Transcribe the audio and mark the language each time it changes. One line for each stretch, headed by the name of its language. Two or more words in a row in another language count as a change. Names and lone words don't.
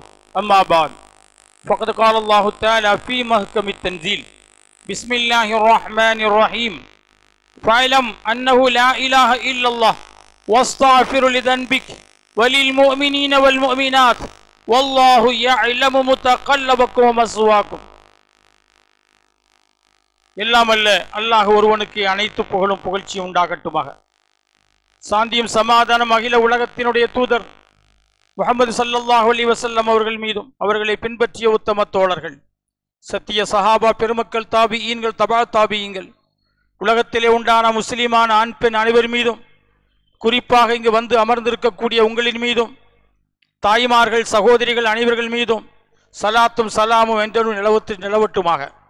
Arabic: أما بعد فقد قال الله تعالى في محكم التنزيل: بسم الله الرحمن الرحيم. فاعلم أنه لا إله إلا الله واستغفر لذنبك وللمؤمنين والمؤمنات والله يعلم متقلبكم ومثواكم.
Tamil: எல்லாம் அல்ல அல்லாஹ் ஒருவனுக்கு அனைத்து புகழும் புகழ்ச்சி உண்டாகட்டுமாக. சாந்தியும் சமாதானம் அகில உலகத்தினுடைய தூதர் முஹம்மது
Arabic: صلى الله عليه وسلم
Tamil: அவர்கள் மீதும் அவர்களை பின்பற்றிய உத்தம தோழர்கள் சத்திய சஹாபா பெருமக்கள் தாபிஈன்கள் தபா தாபிஈன்கள் உலகத்திலே உண்டான முஸ்லிமான ஆண் பெண் அனைவர் மீதும் குறிப்பாக இங்கு வந்து அமர்ந்திருக்கக்கூடிய உங்களின் மீதும் தாய்மார்கள் சகோதரிகள் அனைவர்கள் மீதும் சலாத்தும் சலாமும் என்றும் நிலவட்டுமாக.